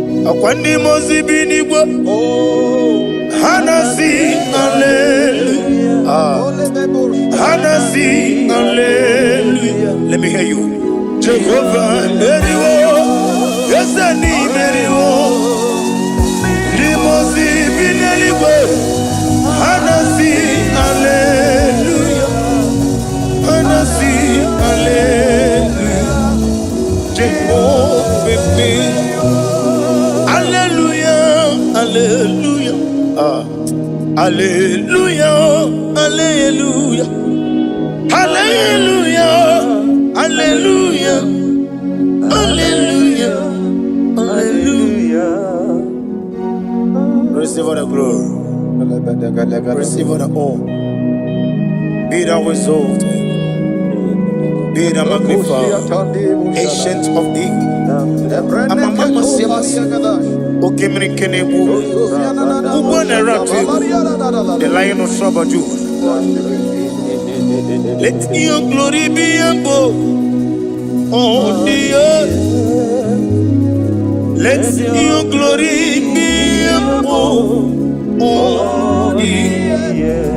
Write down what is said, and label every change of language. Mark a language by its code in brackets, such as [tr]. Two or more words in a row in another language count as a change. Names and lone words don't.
[ig] Ọkwa ndị mmụọ ozi bi n'igwe. Ha na-asị hallelujah. Ah. Ha na-asị hallelujah. [en] Let me hear you. [ig] Jehovah meriwo. Eze ni meriwo. Ndị mmụọ ozi bi n'eluigwe. Ha na-asị hallelujah. Ha na-asị hallelujah. Jehovah, hallelujah, hallelujah. Ah. Hallelujah, hallelujah. Hallelujah, hallelujah. Hallelujah, hallelujah. [en] Receive all the glory. Receive all the honor. Be thou exalted. Be thou magnified. Ancient of days. Amamama Siamasi. Okemiri Kenebu. Ugbo na Ratu. The Lion of Tribe of Judah. Let your glory be above all the earth. Let your glory be above all the earth.